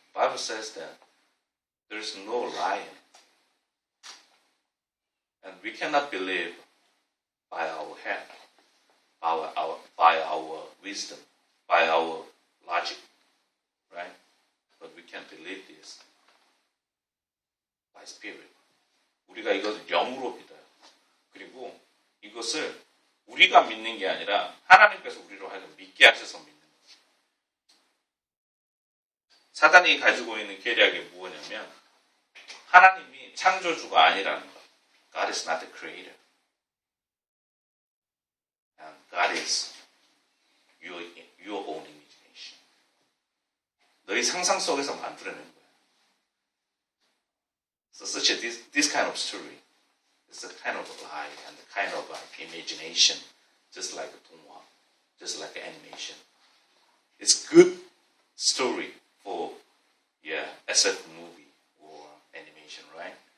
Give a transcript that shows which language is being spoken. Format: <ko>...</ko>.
<en>Bible says that there is no lying, and we cannot believe by our head, by our wisdom, by our logic, right? But we can believe this by Spirit.</en> <ko>우리가 이것을 영으로 믿어요. 그리고 이것을 우리가 믿는 게 아니라 하나님께서 우리로 하여금 믿게 하셔서 믿는 거예요. 사단이 가지고 있는 계략이 뭐냐면 하나님이 창조주가 아니라는 거.</ko> <en>God is not the creator. And God is your own imagination.</en> <ko>너희 상상 속에서 만들어낸 거야.</ko> <en>So such a this kind of story is a kind of a lie and a kind of imagination, just like a 동화. just like animation. It's good story for SF movie or animation, right?</en>